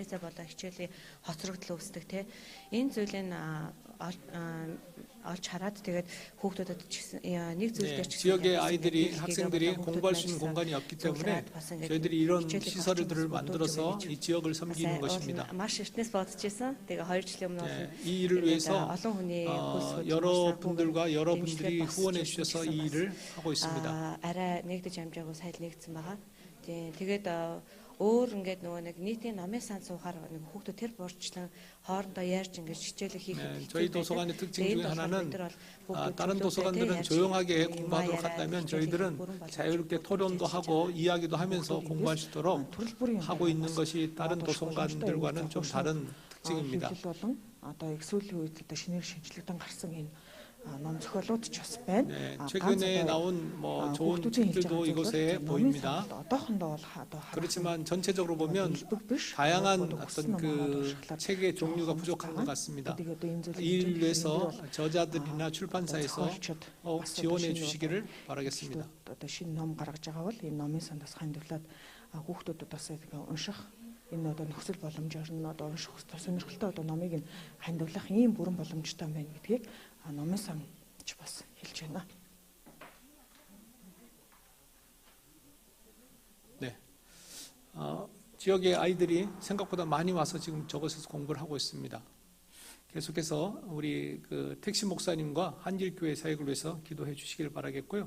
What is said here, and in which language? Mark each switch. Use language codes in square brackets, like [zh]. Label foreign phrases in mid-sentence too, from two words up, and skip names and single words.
[ko] 지역의 아이들이 학생들이 공부할 수 있는 공간이 없기 때문에 저희들이 이런 시설들을 만들어서 이 지역을 섬기는 것입니다. 이 일을 위해서 여러분들과 여러분들이 후원해 주셔서 이 일을 하고 있습니다. [mn] өөр ингээд нөгөө нэг нийтийн номын сан суухаар нэг хүүхдүүд тэр борчлон хоорондоо ярьж ингээд хичээл을 хийхэд [ko] 저희 도서관의 특징 중에 하나는 다른 도서관들은 조용하게 공부하도록 한다면 저희들은 자유롭게 토론도 하고 이야기도 하면서 공부할 수 있도록 하고 있는 것이 다른 도서관들과는 좀 다른 특징입니다. 최근에 나온 좋은 책들도 이곳에 보입니다. 그렇지만 전체적으로 보면 다양한 어떤 그 책의 종류가 부족한 것 같습니다. 이 일을 위해서 저자들이나 출판사에서 지원해 주시기를 바라겠습니다. [mn] Энэ одоо нөхцөл боломжоор нь одоо унших сонирхолтой одоо номыг нь хандивлах ийм бүрэн боломжтой байна гэдгийг номын санч бас хэлж байна. [ko] 네, 지역의 아이들이 생각보다 많이 와서 지금 저곳에서 공부를 하고 있습니다. 계속해서 우리 그 택시 목사님과 한길교회 사역을 위해서 기도해 주시길 바라겠고요.